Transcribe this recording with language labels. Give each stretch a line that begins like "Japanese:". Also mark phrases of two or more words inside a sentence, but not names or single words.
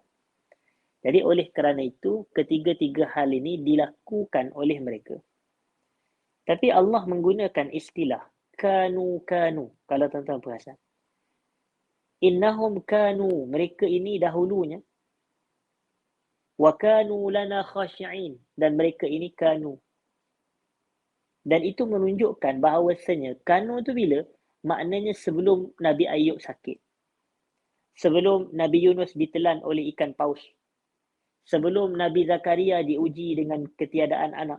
Malay: Jadi oleh kerana itu, ketiga-tiga hal ini dilakukan oleh mereka. Tapi Allah menggunakan istilah kanu. Kalau tuan-tuan perasan.
Arabic: إنهم كانوا.
Malay: Mereka ini dahulunya.
Arabic: وكانوا لنا خاشعين.
Malay: Dan mereka ini kanu. Dan itu menunjukkan bahawasanya kanu tu bila? Maknanya sebelum Nabi Ayub sakit. Sebelum Nabi Yunus ditelan oleh ikan paus. Sebelum Nabi Zakaria diuji dengan ketiadaan anak.